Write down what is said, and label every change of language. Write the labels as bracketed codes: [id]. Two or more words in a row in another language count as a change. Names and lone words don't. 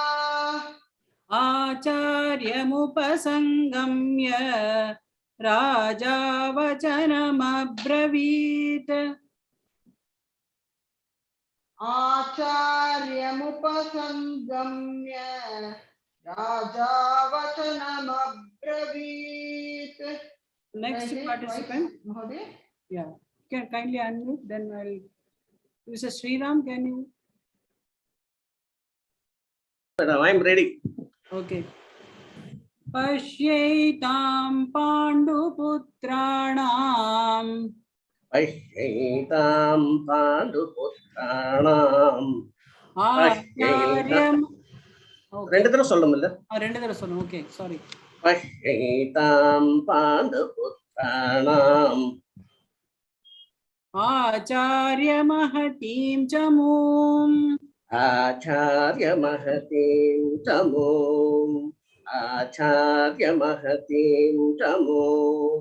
[sa] आचार्यमुपसङ्गम्य राजा वचनमब्रवीत् आचार्यमुपसङ्गम्य राजा वचनमब्रवीत्. [en] Next participant. Mahoday. Yeah, can kindly unmute, then I'll. Mr. Sriram, can you? I'm ready. [sa] Okay. Pashyaitam Panduputraणाम् Pashyaitam Panduputraणाम् आचार्यम् [ta] ரெண்டு தடவை சொல்லணும்ல ரெண்டு தடவை சொல்லணும் [en] okay sorry [sa] Pashyaitam Panduputraणाम् आचार्य महतीं च मूम् आचार्य महतीं च मूम् आचार्य महतीं च मूम्